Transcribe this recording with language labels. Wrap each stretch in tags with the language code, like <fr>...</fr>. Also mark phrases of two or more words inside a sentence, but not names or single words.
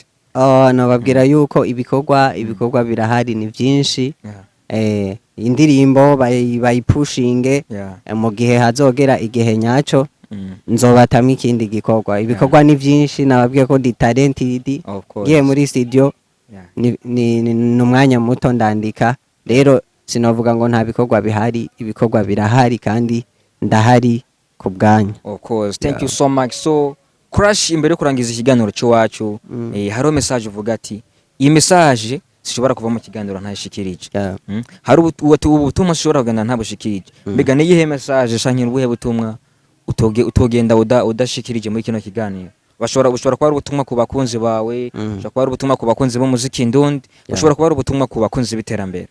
<rn>nababwira yuko ibikorwa birahari ni byinshi indirimbo bayipushinge mu gihe hazogera igihe nyaco nzobatamwe ikindi gikorwa ibikorwa ni byinshi nababwiye ko di talented giye muri studio ni umwanya muto ndandika rero sinovuga ngo nta bikorwa bihari ibikorwa birahari kandi ndahari ku bwanyu</rn> <en>of course thank you so much so</en> <rn>Crash imbere yo kurangiza ikiganiro cyo wacu hariho message uvuga ati iyi message sishobora kuva mu kiganiro ntashikirije hari ubutumwa sishobora kugenda ntabushikirije mbega ni yihe message shankira ubuhe butumwa utogenda udashikirije muri kino kiganiro bashobora kuba ari ubutumwa ku bakunzi bawe bashobora kuba ari ubutumwa ku bakunzi b'umuziki Ndundi bashobora kuba ari ubutumwa ku bakunzi b'iterambere</rn>